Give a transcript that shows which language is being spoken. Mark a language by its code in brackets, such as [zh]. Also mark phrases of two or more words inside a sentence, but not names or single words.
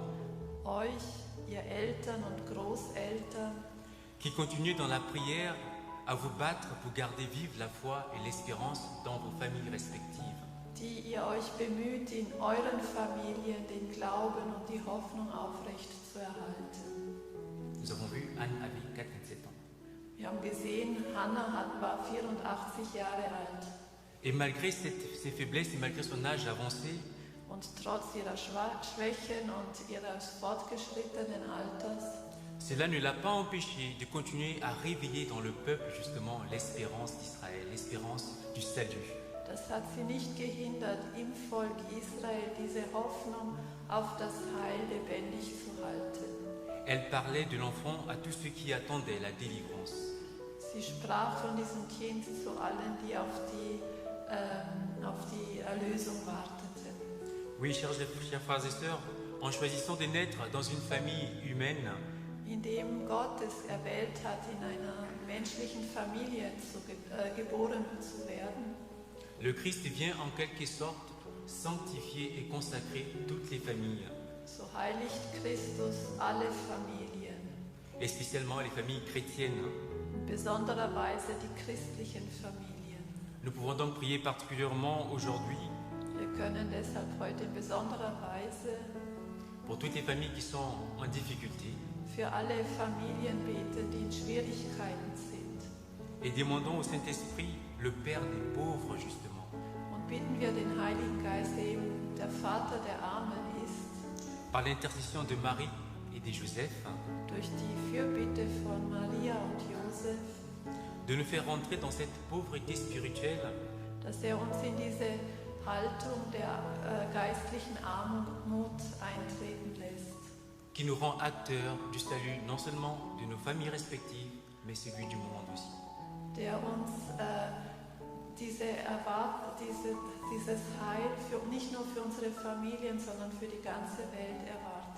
[de] euch, ihr Eltern und Großeltern, [fr] qui continuez dans la prière à vous battre pour garder vive la foi et l'espérance dans vos familles respectives. [de] die ihr euch bemüht, in euren Familien den Glauben und die Hoffnung aufrecht zu erhalten. [fr] Nous avons vu Anne avait 4-27 ans. [de] Wir haben gesehen, Hannah war 84 Jahre alt. [fr] Et malgré ses faiblesses et malgré son âge avancé, [de] Und trotz ihrer Schwächen und ihres fortgeschrittenen Alters, [fr] cela ne l'a pas empêché de continuer à réveiller dans le peuple justement l'espérance d'Israël, l'espérance du salut. [de] das hat sie nicht gehindert, im Volk Israel diese Hoffnung auf das Heil lebendig zu halten. [fr] Elle parlait de l'enfant à tous ceux qui attendaient la délivrance. [de] Sie sprach von diesem Kind zu allen, die auf die Erlösung warteten. [fr] Oui, chers frères et sœurs, en choisissant de naître dans une famille humaine, [de] Indem Gott es erwählt hat, in einer menschlichen Familie geboren zu werden, [fr] le Christ vient en quelque sorte sanctifier et consacrer toutes les familles, [de] so heiligt Christus alle Familien, [fr] et spécialement les familles chrétiennes. [de] in besonderer Weise die christlichen Familien. [fr] Nous pouvons donc prier particulièrement aujourd'hui [de] Wir können deshalb heute in besonderer Weise [fr] pour toutes les familles qui sont en difficulté [de] für alle Familien beten, die in Schwierigkeiten sind. [fr] et demandons au Saint-Esprit, le Père des pauvres justement, [de] Und bitten wir den Heiligen Geist, der eben der Vater der Armen ist, [fr] par l'intercession de Marie et de Joseph, [de] durch die Fürbitte von Maria und Josef, [fr] de nous faire rentrer dans cette pauvreté spirituelle [de] dass uns in diese Haltung der geistlichen Armut eintreten lässt, [fr] qui nous rend acteurs du salut non seulement de nos familles respectives, mais celui du monde aussi. [de] der uns dieses Heil nicht nur für unsere Familien, sondern für die ganze Welt erwartet.